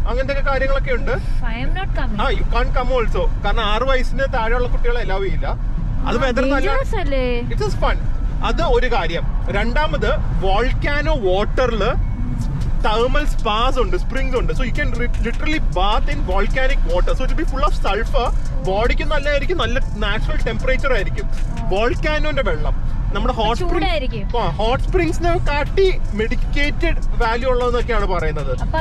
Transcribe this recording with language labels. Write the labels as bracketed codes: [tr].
[ml] അങ്ങനത്തെ കാര്യങ്ങളൊക്കെ ഉണ്ട്. [en] You can come also. [ml] കാരണം 6 വയസ്സിന് താഴെയുള്ള കുട്ടികളെ അലൗ ചെയ്യില്ല. അത് വെതർ നല്ല, [en] It is fun. [ml] അത് ഒരു കാര്യം. രണ്ടാമത്, വോൾക്കാനോ വാട്ടറില് thermal spas ഉണ്ട്, springs ഉണ്ട്. [en] So you can literally bath in volcanic water. So it will be full of sulfur. [ml] ബോഡിക്ക് നല്ലതായിരിക്കും, നല്ല നാച്ചുറൽ ടെമ്പറേച്ചർ ആയിരിക്കും. വോൾക്കാനോന്റെ വെള്ളം നമ്മുടെ ഹോട്ട് സ്പ്രിങ്സിനെ കാട്ടി മെഡിക്കേറ്റഡ് വാല്യൂ ഉള്ളതെന്നൊക്കെയാണ് പറയുന്നത്.